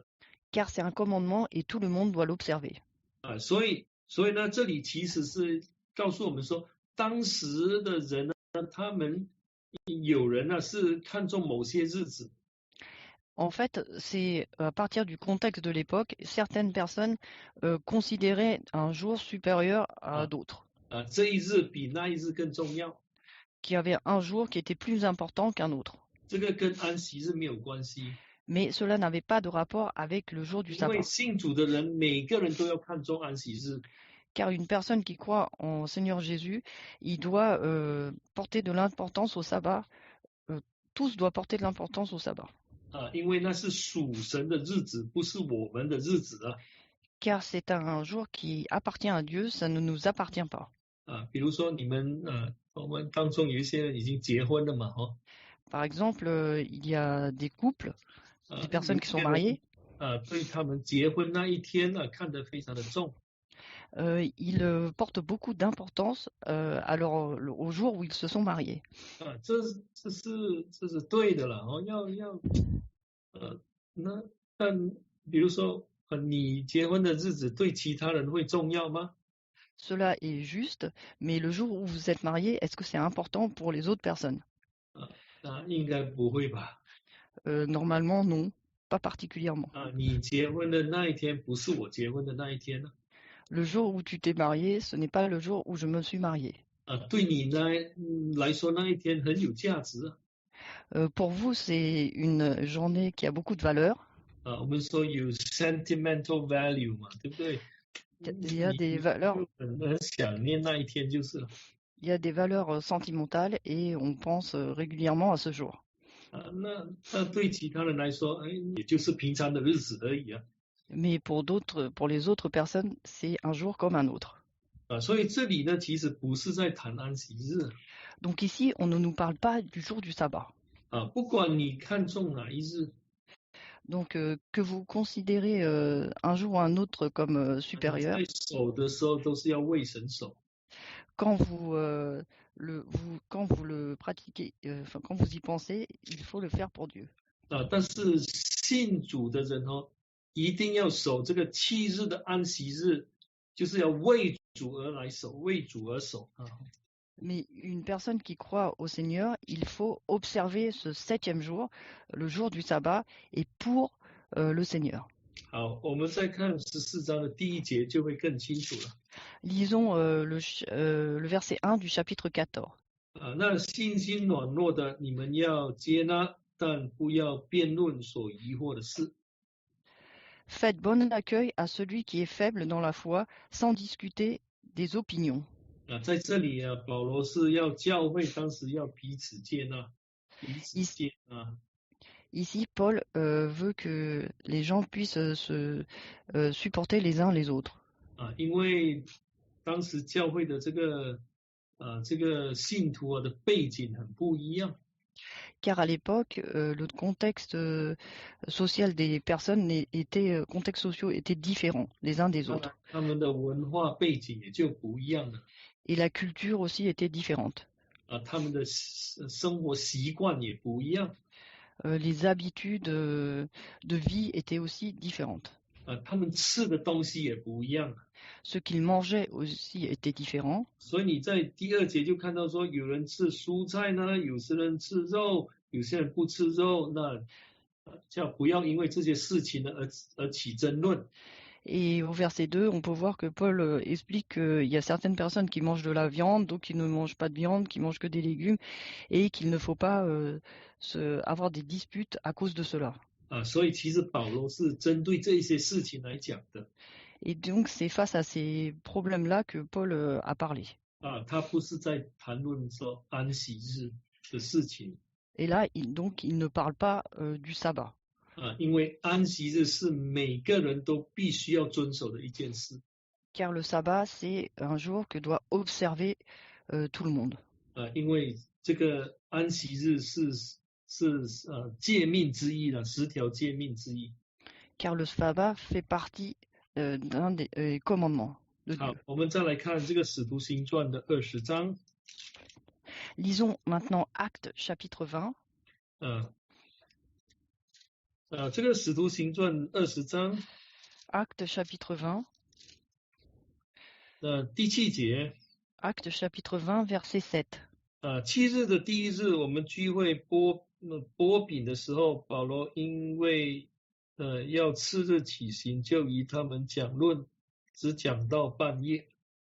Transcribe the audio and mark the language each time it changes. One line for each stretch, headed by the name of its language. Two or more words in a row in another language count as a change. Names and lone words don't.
French: Car c'est un commandement et tout le monde doit l'observer.
Chinese: 所以呢，这里其实是告诉我们说，当时的人呢，他们有人呢是看重某些日子。
French: En fait, c'est à partir du contexte de l'époque, certaines personnes considéraient un jour supérieur à d'autres.
Chinese: 这一日比那一日更重要。
French: Qu'il y avait un jour qui était plus important qu'un autre.
Chinese: 这个跟安息日没有关系。
French: Mais cela n'avait pas de rapport avec le jour du
Chinese: 因为
French: sabbat.
Chinese: 信主的人，每个人都要看重安息日。
French: Car une personne qui croit en Seigneur Jésus, il doit porter de l'importance au sabbat. Tous doivent porter de l'importance au sabbat.
Chinese: 因为那是属神的日子，不是我们的日子啊。
French: Car c'est un jour qui appartient à Dieu, ça ne nous appartient pas.
Chinese: 比如说你们我们当中有一些人已经结婚了嘛
French: Par exemple, il y a des couples, des personnes qui sont mariées.
Chinese: 对他们结婚那一天看得非常的重。
French: Ils portent beaucoup d'importance au jour où ils se sont mariés.
Chinese: 这是对的了那但比如说你结婚的日子对其他人会重要吗？
French: Cela est juste, mais le jour où vous êtes marié, est-ce que c'est important pour les autres personnes?
Chinese: 应该不会吧。
French: Normalement, non, pas particulièrement.
Chinese: 你结婚的那一天不是我结婚的那一天呢。
French: Le jour où tu t'es marié, ce n'est pas le jour où je me suis marié.
Chinese: 对你来说那一天很有价值啊。
French: Pour vous, c'est une journée qui a beaucoup de valeur.
Chinese: 我们说有
English: sentimental value
Chinese: 嘛，对不对？
French: Il y a des
Chinese: 你
French: valeurs,
Chinese: 就很想念那一天就是了。
French: il y a des valeurs sentimentales et on pense régulièrement à ce jour.
Chinese: 那对其他人来说，也就是平常的日子而已啊。
French: Mais pour les autres personnes, c'est un jour comme un autre.
Chinese: 所以这里呢，其实不是在谈安息日。
French: Donc ici, on ne nous parle pas du jour du sabbat.
Chinese: 不管你看重哪一日。
French: Donc que vous considérez un jour ou un autre comme supérieur.
Chinese: 在守的时候都是要为神守。
French: Quand vous le pratiquez, quand vous y pensez, il faut le faire pour Dieu.
Chinese: 但是信主的人一定要守这个7日的安息日，就是要为主而来守，为主而守啊。
French: Mais une personne qui croit au Seigneur, il faut observer ce 7e jour, le jour du sabbat, et pour le Seigneur.
Chinese: 好，我们再看14章的第1节就会更清楚了。
French: Lisons le verset 1 du chapitre 14.
Chinese: 那信心软弱的，你们要接纳，但不要辩论所疑惑的事。
French: Faites bon accueil à celui qui est faible dans la foi, sans discuter des opinions.
Chinese: 在这里保罗是要教会当时要彼此接纳，彼此接纳。
French: Ici, Paul veut que les gens puissent se supporter les uns les autres.
Chinese: 因为当时教会的这个信徒的背景很不一样。
French: Car à l'époque, le contexte social des personnes contextes sociaux étaient différents les uns des autres.
Chinese: 他们的文化背景也就不一样了。
French: Et la culture aussi était différente.
Chinese: 他们的生活习惯也不一样。
French: Les habitudes de vie étaient aussi différentes.
Chinese: 他们吃的东西也不一样。
French: Ce qu'ils mangeaient aussi était différent.
Chinese: 所以你在第2节就看到说，有人吃蔬菜呢，有些人吃肉，有些人不吃肉，那叫不要因为这些事情呢而起争论。
French: Et au verset 2, on peut voir que Paul explique qu'il y a certaines personnes qui mangent de la viande, d'autres qui ne mangent pas de viande, qui mangent que des légumes, et qu'il ne faut pas avoir des disputes à cause de cela.
Chinese: 所以其实保罗是针对这些事情来讲的。
French: Et donc c'est face à ces problèmes-là que Paul a parlé.
Chinese: 他不是在谈论说安息日的事情。
French: Et là, il ne parle pas du sabbat.
Chinese: 因为安息日是每个人都必须要遵守的一件事。
French: Car le sabbat, c'est un jour que doit observer tout le monde.
Chinese: 因为这个安息日是诫命之一了，10条诫命之一。
French: Car le sabbat fait partie d'un des commandements de Dieu.
Chinese: 好，我们再来看这个使徒行传的20章。
French: Lisons maintenant Actes chapitre 20.
Chinese: 这个使徒行传20章。
French: Actes chapitre 20.
Chinese: 第7节。
French: Actes chapitre 20 verset 7.
Chinese: 7 日的第1日，我们聚会剥饼的时候，保罗因为要次日起行，就与他们讲论，只讲到半夜。